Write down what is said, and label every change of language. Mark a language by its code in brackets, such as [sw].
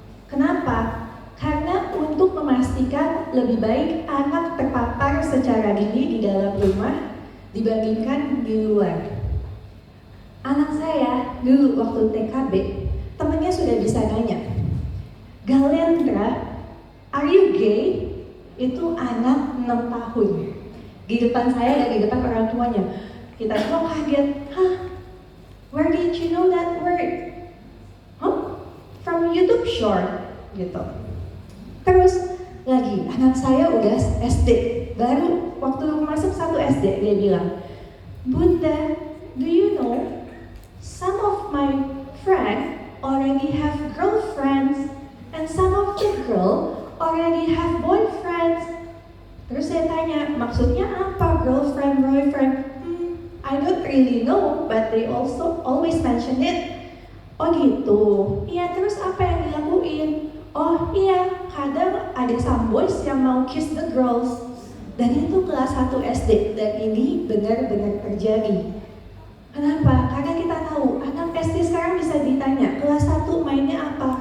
[id] Kenapa? Karena untuk memastikan lebih baik anak terpapar secara dini di dalam rumah dibandingkan di luar. Anak saya dulu waktu TKB, temannya sudah bisa nanya, Galendra, [en] are you gay? [id] Itu anak 6 tahun. Di depan saya dan di depan orang tuanya. Kita semua kaget, [en] where did you know that word? From YouTube short, [id] gitu. Terus lagi, anak saya udah SD, baru waktu masuk 1 SD dia bilang, [en] Bunda, do you know some of my friends already have girlfriends and some of the girl already have boyfriends. [id] Terus saya tanya, maksudnya apa girlfriend, boyfriend? [en] I don't really know, but they also always mention it. [id] Oh gitu, iya terus apa yang dilakuin? Oh iya, kadang ada [en] some boys [id] yang mau [en] kiss the girls. [id] Dan itu kelas 1 SD, dan ini benar-benar terjadi. Kenapa? Karena kita tahu, anak SD sekarang bisa ditanya, kelas 1 mainnya apa?